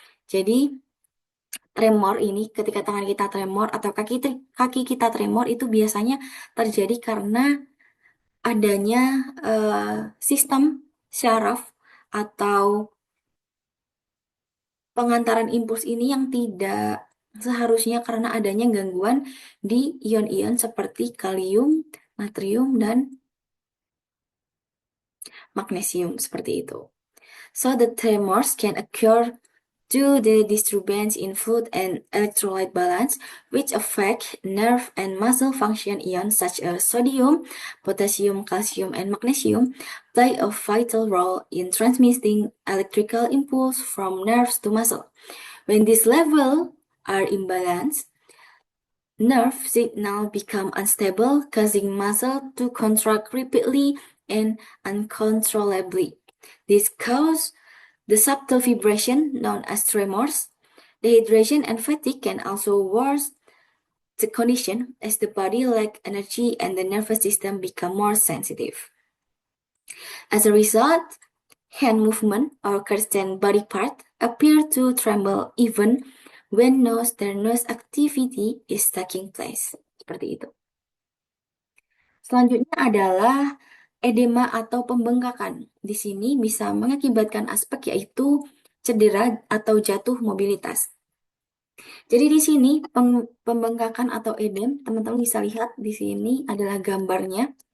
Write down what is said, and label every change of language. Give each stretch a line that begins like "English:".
Indonesian: Jadi, tremor ini, ketika tangan kita tremor atau kaki kita tremor, itu biasanya terjadi karena adanya sistem syaraf atau pengantaran impuls ini yang tidak seharusnya karena adanya gangguan di ion-ion seperti kalium, natrium, dan magnesium, seperti itu.
English: So the tremors can occur due to the disturbance in fluid and electrolyte balance, which affect nerve and muscle function. Ions such as sodium, potassium, calcium, and magnesium play a vital role in transmitting electrical impulse from nerves to muscle. When these levels are imbalanced, nerve signal become unstable, causing muscle to contract rapidly and uncontrollably. This causes the subtle vibration known as tremors. Dehydration and fatigue can also worsen the condition as the body lacks energy and the nervous system become more sensitive. As a result, hand movement or certain body part appear to tremble even when no strenuous activity is taking place.
Indonesian: Seperti itu. Selanjutnya adalah edema atau pembengkakan. Di sini bisa mengakibatkan aspek yaitu cedera atau jatuh mobilitas. Jadi di sini pembengkakan atau edem, teman-teman bisa lihat di sini adalah gambarnya.